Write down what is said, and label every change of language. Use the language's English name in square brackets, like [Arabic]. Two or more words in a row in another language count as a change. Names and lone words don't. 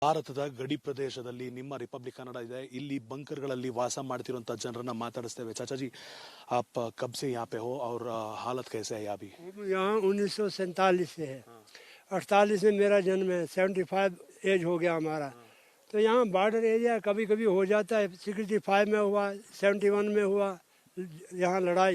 [Kannada] ಭಾರತದ ಗಡಿ ಪ್ರದೇಶದಲ್ಲಿ ನಿಮ್ಮ ರಿಪಬ್ಲಿಕ್ ಕನ್ನಡ ಇದೆ. ಇಲ್ಲಿ ಬಂಕರ್ಗಳಲ್ಲಿ ವಾಸ ಮಾಡ್ತಿರುವಂತ ಜನರನ್ನ ಮಾತಾಡಿಸ್ತೇವೆ. [Hindi] चाचा जी, आप कब से यहाँ पे हो और हालत कैसे है यहाँ भी? यहाँ 1947 से है। 48 में मेरा जन्म है। 75 एज हो गया हमारा। तो यहाँ [English] border area [Hindi] कभी कभी हो जाता है। 65 में हुआ, 71 में हुआ यहाँ लड़ाई।